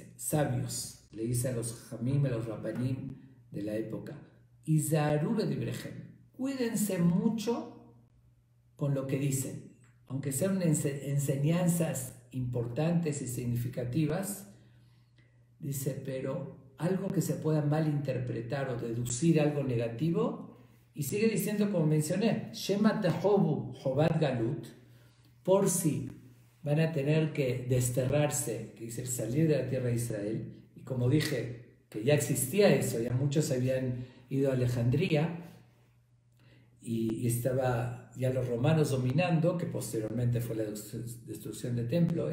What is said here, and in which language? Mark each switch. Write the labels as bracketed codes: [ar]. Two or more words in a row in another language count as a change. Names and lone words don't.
[es] Sabios, le dice a los Jamim, a los Rabbanim de la época, [he] הזהרו בדבריכם, [es] cuídense mucho con lo que dicen. Aunque sean enseñanzas importantes y significativas, dice, pero algo que se pueda malinterpretar o deducir algo negativo. Y sigue diciendo, como mencioné, [he] שמא תחובו חובת גלות, [es] por si van a tener que desterrarse, que dice salir de la tierra de Israel. Y como dije, que ya existía eso, ya muchos habían ido a Alejandría y estaba ya los romanos dominando, que posteriormente fue la destrucción del templo.